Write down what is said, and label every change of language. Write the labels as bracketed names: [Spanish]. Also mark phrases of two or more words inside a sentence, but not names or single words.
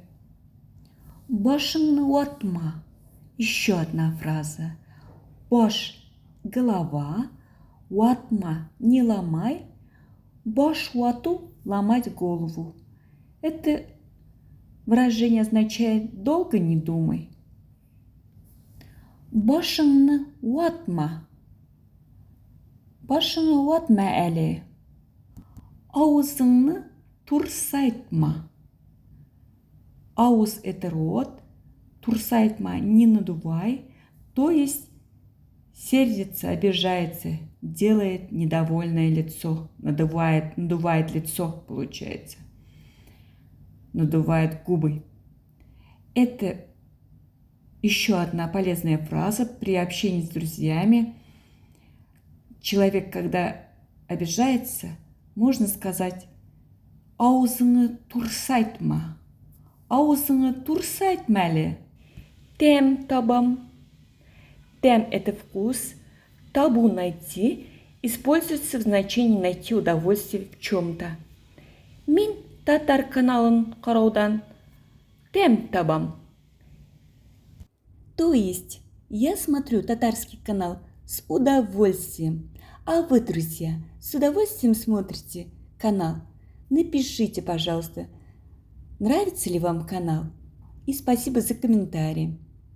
[Tatar] Башыңны ватма. [Russian] Еще одна фраза. Баш – голова, ватма – не ломай, [Tatar] баш вату [Russian] – ломать голову. Это выражение означает «долго не думай». [Tatar] Башыңны ватма. Башыңны ватма әле. Аузыңны турсайтма. Ауз – [Russian] это рот. Турсайтма – не надувай. То есть сердится, обижается, делает недовольное лицо. Надувает лицо, получается. Надувает губы. Это еще одна полезная фраза при общении с друзьями. Человек, когда обижается, можно сказать [Tatar] «Аузыңы турсайтма». «Аузыңы турсайтма әле». Тәм табам. Тәм – [Russian] это вкус. Табу – найти. Используется в значении найти удовольствие в чем-то. [Tatar] Мин татар каналын караудан тәм табам. [Russian] То есть я смотрю татарский канал с удовольствием. А вы, друзья, с удовольствием смотрите канал? Напишите, пожалуйста, нравится ли вам канал. И спасибо за комментарии.